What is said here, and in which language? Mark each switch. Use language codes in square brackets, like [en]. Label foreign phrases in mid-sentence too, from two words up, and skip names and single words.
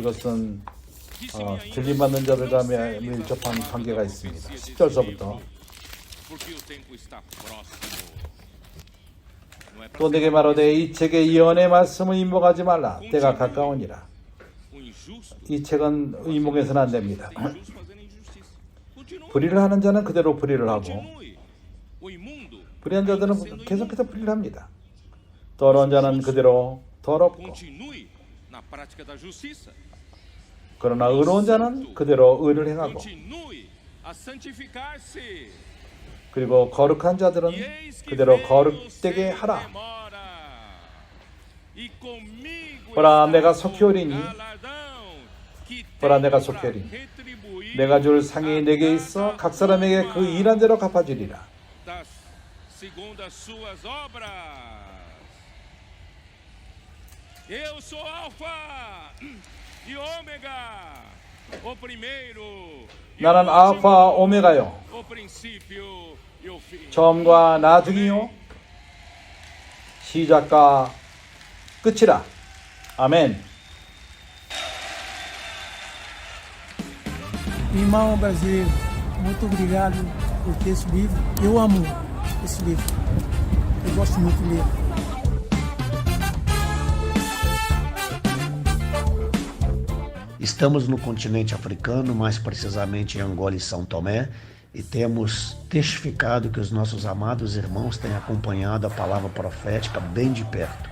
[ko] 이것은 [pt] Disse-me ainda, [ko] 들림받는 자들과 [pt] não sei [ko] 밀접한 [pt] a [ko] 관계가 [pt] palavra [ko] 있습니다. [pt] da profecia [ko] 10절서부터 [pt] desse livro, porque o tempo está próximo. Não é para [ko] 또 내게 말하되 이 책에 예언의 말씀을 인복하지 말라. 때가 가까우니라. [pt] o injusto, [ko] 이 책은 인복해서는 안 됩니다. [pt] injusto fazendo injustiça. Continue, [ko] 불의를 하는 자는 그대로 불의를 하고 [pt] continue. O imundo [ko] 불의한 [pt] ainda [ko] 자들은 [pt] sendo [ko] 계속해서 [pt] imundo. [ko] 불의를 합니다. 더러운 자는 그대로 더럽고 [pt] Continue na prática da justiça. [ko] 그러나 의로운 자는 그대로 의를 행하고 [pt] Continue a santificar-se. [ko] 그리고 거룩한 자들은 [pt] E eis que [ko] 그대로 [pt] vem o [ko] 거룩되게 [pt] sem [ko] 하라. [pt] demora. E comigo [ko] 보라, [pt] está [ko] 내가 [pt] o [ko] 속히 오리니. [pt] galardão que [ko] 보라, [pt] tenho [ko] 내가 [pt] para [ko] 속히 오리니. [pt] retribuir [ko] 내가 줄 상이 [pt] a [ko] 내게 [pt] cada [ko] 있어 각 사람에게 그 [pt] uma [ko] 일한 대로 갚아주리라. [pt] segundo as suas obras. Eu sou Alfa e Ômega, o primeiro e o [ko] 나는 [pt] último, [ko] 알파 오메가요, [pt] o princípio e o fim. [ko] 처음과 나중이요, 시작과 끝이라. 아멘. [pt] Irmão brasileiro, muito obrigado por ter esse livro. Eu amo esse livro. Eu gosto muito de ler. Estamos no continente africano, mais precisamente em Angola e São Tomé, e temos testificado que os nossos amados irmãos têm acompanhado a palavra profética bem de perto.